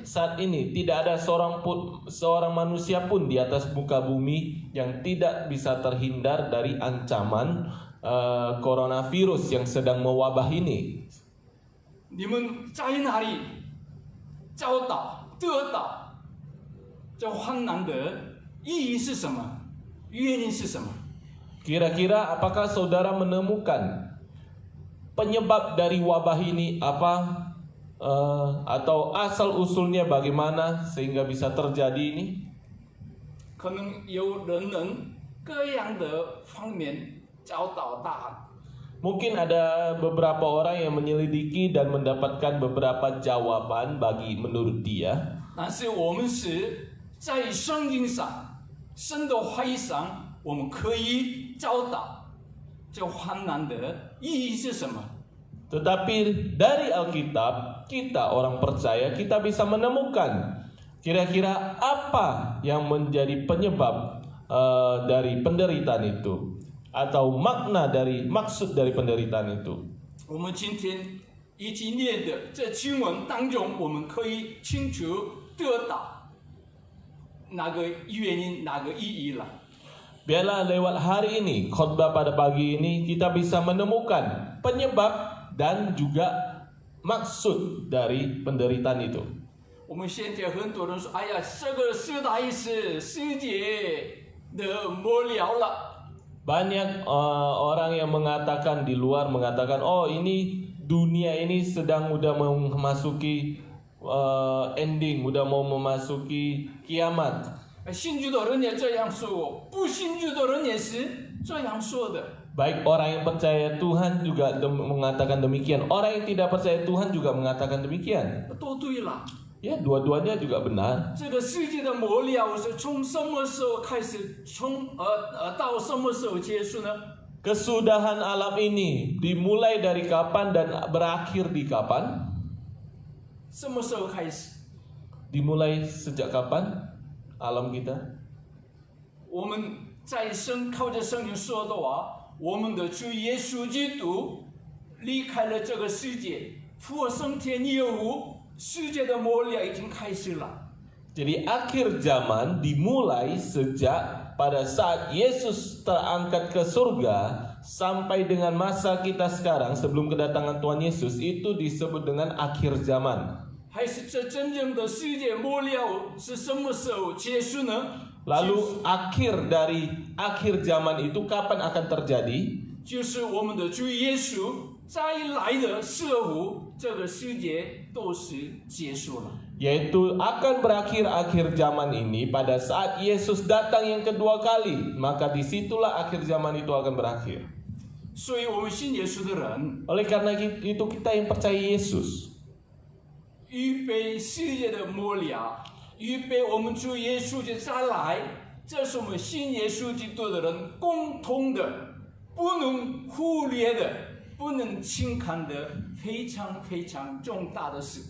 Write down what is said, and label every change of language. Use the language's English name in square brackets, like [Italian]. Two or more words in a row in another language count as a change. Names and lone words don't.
[Indonesian] Saat ini tidak ada seorang manusia pun di atas muka bumi yang tidak bisa terhindar dari ancaman coronavirus yang sedang mewabah ini. [Chinese] 你们在哪里找到、得到这患难的意义是什么？原因是什么？ [Indonesian] Kira-kira apakah saudara menemukan penyebab dari wabah ini apa? Atau asal usulnya bagaimana sehingga bisa terjadi ini? [Chinese] 可能有人各样的方面找到答案。 [Indonesian] Mungkin ada beberapa orang yang menyelidiki dan mendapatkan beberapa jawaban bagi menurut dia. [Chinese] 但是我们是在圣经上、神的话语上，我们可以找到这患难的意义是什么？ [Indonesian] Tetapi dari Alkitab, kita orang percaya kita bisa menemukan kira-kira apa yang menjadi penyebab dari penderitaan itu, atau maksud dari penderitaan itu. [Chinese] 我们今天一起念的这经文当中，我们可以清楚得到哪个原因、哪个意义了。 [Indonesian] Biarlah lewat hari ini, khotbah pada pagi ini, kita bisa menemukan penyebab dan juga maksud dari penderitaan itu. [Chinese] 我们现在很多人说：“哎呀，这个时代是世界的末了了。” [Indonesian] Banyak orang yang mengatakan di luar mengatakan, oh ini dunia ini sedang udah memasuki ending, udah mau memasuki kiamat. [Chinese] 信主的人也这样说，不信主的人也是这样说的。 [Indonesian] Baik orang yang percaya Tuhan juga mengatakan demikian. Orang yang tidak percaya Tuhan juga mengatakan demikian. [Chinese] 都对了。 [Indonesian] Ya, dua-duanya juga benar. [Chinese] 这个世界的末了是从什么时候开始，到什么时候结束呢？ [Indonesian] Kesudahan alam ini dimulai dari kapan dan berakhir di kapan? [Chinese] 什么时候开始？ [Indonesian] Dimulai sejak kapan alam kita? [Chinese] 我们靠着圣经说的话，我们的主耶稣基督离开了这个世界，复活升天以后，世界的末了已经开始了。 [Indonesian] Jadi akhir zaman dimulai sejak pada saat Yesus terangkat ke surga sampai dengan masa kita sekarang sebelum kedatangan Tuhan Yesus itu disebut dengan akhir zaman. [Chinese] 还是这真正的世界末了是什么时候结束呢？ [Indonesian] Lalu akhir dari akhir zaman itu kapan akan terjadi? [Chinese] 就是我们的主耶稣再来的时候，这个世界都是结束了。 [Indonesian] Yaitu akan berakhir akhir zaman ini pada saat Yesus datang yang kedua kali, maka disitulah akhir zaman itu akan berakhir. [Chinese] 所以，我们信耶稣的人， [Indonesian] Oleh karena itu kita yang percaya Yesus, [Chinese] 预备世界的末了，预备我们主耶稣的再来，这是我们信耶稣基督的人共同的、不能忽略的、不能轻看的非常非常重大的事。